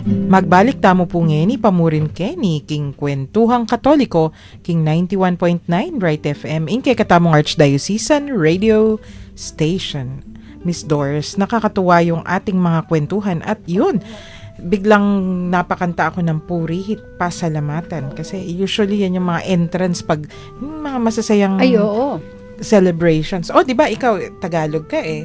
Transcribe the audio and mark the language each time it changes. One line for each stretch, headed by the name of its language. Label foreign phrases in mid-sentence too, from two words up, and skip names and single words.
Pampanga: Magbalik tamo po ngeni, pamurin Kenny, king Kwentuhang Katoliko, king 91.9 Bright FM, inke katamong Archdiocesan Radio Station.
Filipino: Miss Doris, nakakatuwa yung ating mga kwentuhan at yun, biglang napakanta ako ng puri, pasalamatan. Kasi usually yan yung mga entrance pag yung mga masasayang Ay, oo. celebrations. Oh, di ba ikaw Tagalog ka eh?